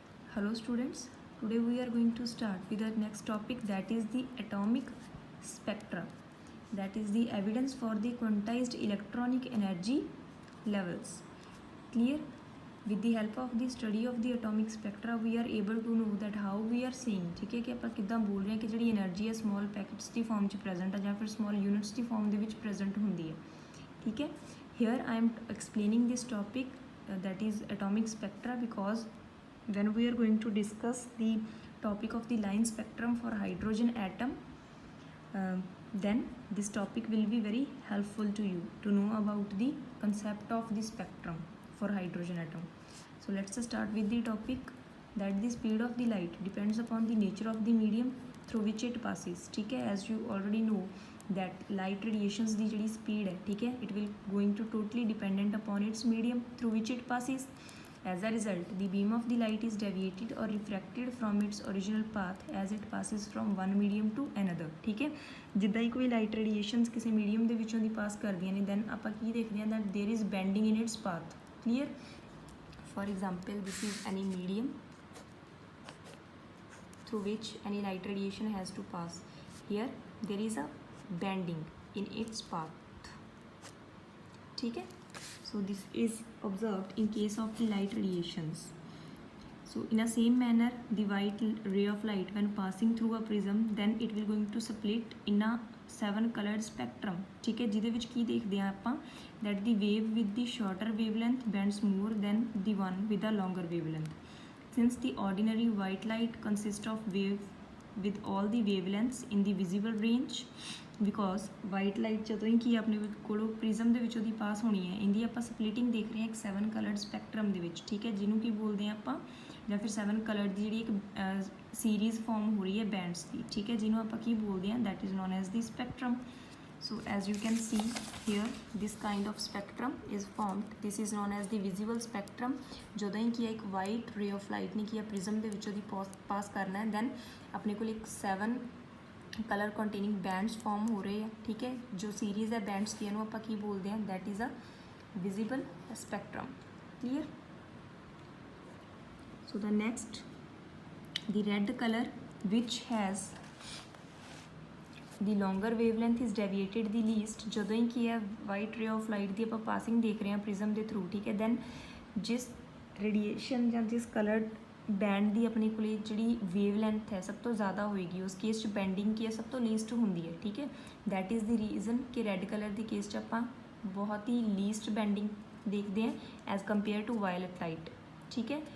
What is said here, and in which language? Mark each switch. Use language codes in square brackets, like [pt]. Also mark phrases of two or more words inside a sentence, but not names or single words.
[en] Hello students, today we are going to start with our next topic, that is the atomic spectra, that is the evidence for the quantized electronic energy levels. Clear? With the help of the study of the atomic spectra we are able to know that how we are seeing, [hi] ठीक है, [pa] कि ਆਪਾਂ ਕਿੱਦਾਂ ਬੋਲ ਰਹੇ ਹਾਂ ਕਿ ਜਿਹੜੀ એનર્ਜੀ ਹੈ [en] small packets [pa] ਦੀ form 'ਚ present ਹੈ ਜਾਂ ਫਿਰ [en] small units [pa] ਦੀ form ਦੇ ਵਿੱਚ present ਹੁੰਦੀ ਹੈ, [hi] ठीक है. [en] Here I am explaining this topic that is atomic spectra, because when we are going to discuss the topic of the line spectrum for hydrogen atom, then this topic will be very helpful to you to know about the concept of the spectrum for hydrogen atom. So let's start with the topic, that the speed of the light depends upon the nature of the medium through which it passes, [hi] ठीक है. [en] As you already know that light radiations [pa] ਦੀ ਜਿਹੜੀ [en] speed [hi] है, ठीक है, [en] it will going to totally dependent upon its medium through which it passes. As a result, the beam of the light is deviated or refracted from its original path as it passes from one medium to another, [hi] ठीक है. [pa] ਜਿੱਦਾਂ ਹੀ ਕੋਈ [en] light radiations [pa] ਕਿਸੇ ਮੀਡੀਅਮ ਦੇ ਵਿੱਚੋਂ ਦੀ ਪਾਸ ਕਰਦੀਆਂ ਨੇ, ਦੈਨ ਆਪਾਂ ਕੀ ਦੇਖਦੇ ਹਾਂ, [en] that there is bending in its path. Clear? For example, this is any medium through which any light radiation has to pass. Here there is a bending in its path, [hi] ठीक है. [en] So this is observed in case of the light radiations. So in a same manner, the white ray of light when passing through a prism, then it will going to split in a 7 colored spectrum, [hi] ठीक है. [pa] ਜਿਹਦੇ ਵਿੱਚ ਕੀ ਦੇਖਦੇ ਹਾਂ ਆਪਾਂ, [en] that the wave with the shorter wavelength bends more than the one with a longer wavelength. Since the ordinary white light consists of wave with all the wavelengths in the visible range, [pa] ਬਿਕੋਜ਼ [en] white light [pa] ਜਦੋਂ ਹੀ ਕੀ ਆਪਣੇ ਕੋਲੋਂ ਪ੍ਰਿਜ਼ਮ ਦੇ ਵਿੱਚੋਂ ਦੀ ਪਾਸ ਹੋਣੀ ਹੈ, ਇਹਦੀ ਆਪਾਂ ਸਪਲਿਟਿੰਗ ਦੇਖ ਰਹੇ ਹਾਂ ਇੱਕ [en] 7 colored spectrum [pa] ਦੇ ਵਿੱਚ, ਠੀਕ ਹੈ, ਜਿਹਨੂੰ ਕੀ ਬੋਲਦੇ ਹਾਂ ਆਪਾਂ, ਜਾਂ ਫਿਰ 7 ਕਲਰਡ ਦੀ ਜਿਹੜੀ ਇੱਕ [en] series form [pa] ਹੋ ਰਹੀ ਹੈ ਬੈਂਡਸ ਦੀ, ਠੀਕ ਹੈ, ਜਿਹਨੂੰ ਆਪਾਂ ਕੀ ਬੋਲਦੇ ਹਾਂ, [en] that is known as the spectrum. So as you can see here, this kind of spectrum is formed. This is known as the visible spectrum. [pa] ਜਦੋਂ ਹੀ ਕੀ ਹੈ ਇੱਕ [en] white ray of light [pa] ਨੇ ਕੀ ਹੈ ਪ੍ਰਿਜ਼ਮ ਦੇ ਵਿੱਚੋਂ ਦੀ ਪਾਸ ਕਰਨਾ ਹੈ, ਦੈਨ ਆਪਣੇ ਕੋਲ ਇੱਕ [en] 7 color containing bands form [pa] ਹੋ ਰਹੇ ਆ, ਠੀਕ ਹੈ. ਜੋ ਸੀਰੀਜ਼ ਹੈ ਬੈਂਡਸ ਦੀ ਇਹਨੂੰ ਆਪਾਂ ਕੀ ਬੋਲਦੇ ਹਾਂ, [en] that is a visible spectrum. [pa] ਕਲੀਅਰ? [en] so the next, the red color which has the longer wavelength is deviated the least. [pa] ਜਦੋਂ ਹੀ ਕੀ ਹੈ [en] white ray of light [pa] ਦੀ ਆਪਾਂ ਪਾਸਿੰਗ ਦੇਖ ਰਹੇ ਹਾਂ ਪ੍ਰਿਜ਼ਮ ਦੇ ਥਰੂ, ਠੀਕ ਹੈ, ਦੈਨ ਜਿਸ ਰੇਡੀਏਸ਼ਨ ਜਾਂ ਜਿਸ [en] colored band [pa] ਦੀ ਆਪਣੇ ਕੋਲ ਜਿਹੜੀ [en] wave length [pa] ਹੈ ਸਭ ਤੋਂ ਜ਼ਿਆਦਾ ਹੋਏਗੀ, ਉਸ ਕੇਸ 'ਚ ਬੈਂਡਿੰਗ ਕੀ ਹੈ ਸਭ ਤੋਂ ਲੀਸਟ ਹੁੰਦੀ ਹੈ, ਠੀਕ ਹੈ. [en] that is the reason [pa] ਕਿ [en] red color [pa] ਦੀ ਕੇਸ 'ਚ ਆਪਾਂ ਬਹੁਤ ਹੀ [en] least bending [pa] ਦੇਖਦੇ ਹਾਂ [en] as compare to violet light, [pa] ਠੀਕ ਹੈ.